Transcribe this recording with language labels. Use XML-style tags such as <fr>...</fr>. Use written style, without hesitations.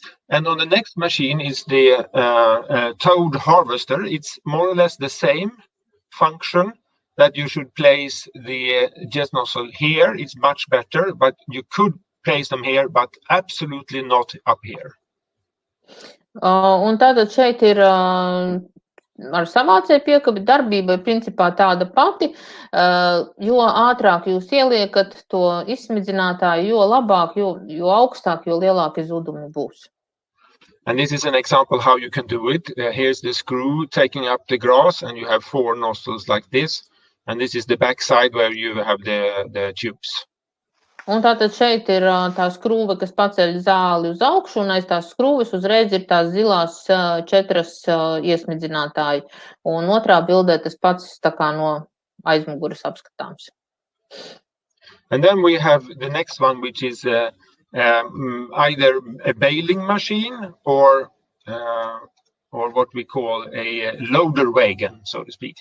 <en>And on the next machine is the toad harvester. It's more or less the same function, that you should place the jet nozzle here. It's much better, but you could place them here, but absolutely not up here.</en> <lv>Un tātad šeit ir ar savācēju piekabi darbība ir principā tāda pati, jo ātrāk jūs ieliekat to izsmidzinātāju, jo labāk, jo augstāk, jo lielāki zudumi būs.</lv> <en>And this is an example how you can do it. Here's the screw taking up the grass, and you have 4 nozzles like this. And this is the back side where you have the tubes.</en> <lv>Un tātad šeit ir tā skrūve, kas paceļ zāli uz augšu, un aiz tās skrūves uzreiz ir tās zilās 4 iesmidzinātāji. Un otrā bildē tas pats tā kā no aizmuguras apskatāms.</lv> <en>And then we have the next one, which is either a baling machine or what we call a loader wagon, so to speak.</en>